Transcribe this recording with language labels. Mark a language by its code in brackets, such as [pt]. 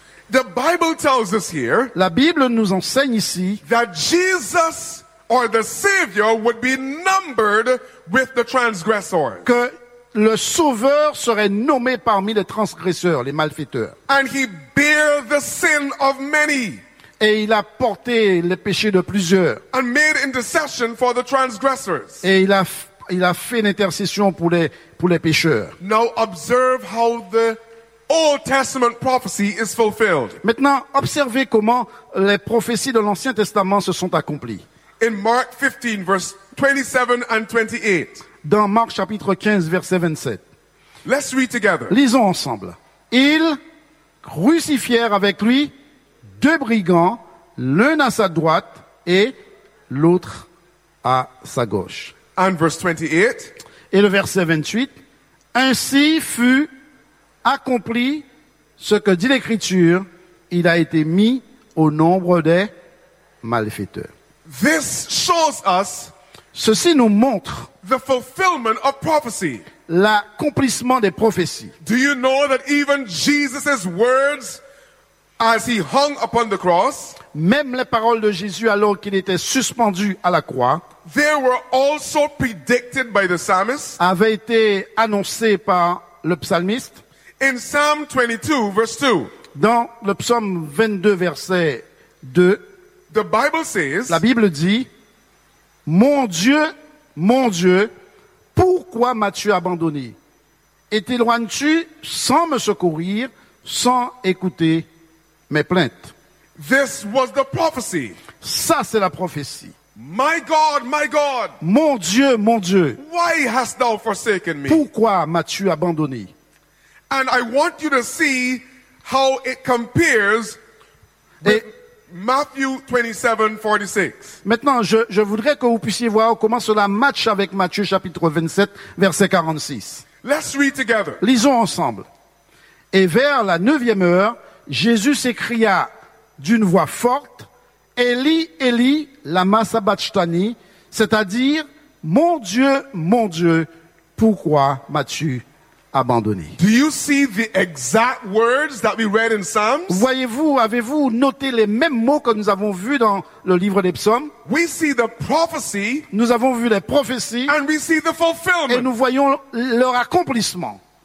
[en] The Bible tells us here, [fr] la Bible nous enseigne ici, [en] that Jesus or the Savior would be numbered with the transgressors. [fr] Que le Sauveur serait nommé parmi les transgresseurs, les malfaiteurs. [en] And he bear the sin of many. [fr] Et il a porté les péchés de plusieurs. [en] And made intercession for the transgressors. [fr] Et il a fait une intercession pour les pécheurs. [en] Now observe how the Old Testament prophecy is fulfilled. [fr] Maintenant, observez comment les prophéties de l'Ancien Testament se sont accomplies. [en] In Mark 15, verse 27 and 28. [fr] Dans Marc chapitre 15, verset 27. [en] Let's read together. [fr] Lisons ensemble. Ils crucifièrent avec lui deux brigands, l'un à sa droite et l'autre à sa gauche. [en] And verse 28. [fr] Et le verset 28. Ainsi fut accompli ce que dit l'Écriture, il a été mis au nombre des malfaiteurs. [en] This shows us, [fr] ceci nous montre, [en] the fulfillment of prophecy. [fr] L'accomplissement des prophéties. [en] Do you know that even Jesus' words as he hung upon the cross, [fr] même les paroles de Jésus alors qu'il était suspendu à la croix, [en] they were also predicted by the psalmist, [fr] avaient été annoncées par le psalmiste. [en] In Psalm 22, verse 2, [fr] dans le psaume 22, verset 2, [en] the Bible says, [fr] la Bible dit, mon Dieu, mon Dieu, pourquoi m'as-tu abandonné? Et t'éloignes-tu sans me secourir, sans écouter mes plaintes? [en] This was the prophecy. [fr] Ça, c'est la prophétie. [en] My God, my God. [fr] Mon Dieu, [en] why hast thou forsaken me? [fr] Pourquoi m'as-tu abandonné? [en] And I want you to see how it compares with Matthew 27, 46. [fr] Maintenant, je voudrais que vous puissiez voir comment cela match avec Matthieu chapitre 27, verset 46. [en] Let's read together. [fr] Lisons ensemble. Et vers la neuvième heure, Jésus s'écria d'une voix forte, [arc] Eli, Eli, lama sabachthani, [fr] c'est-à-dire, mon Dieu, pourquoi m'as-tu abandonné. [en] Do you see the exact words that we read in Psalms? [fr] Voyez-vous, avez-vous noté les mêmes mots que nous avons vus dans le livre des Psaumes? [en] We see the prophecy. [fr] Nous avons vu les prophéties. [en] And we see the fulfillment. [fr] Et nous voyons leur accomplissement.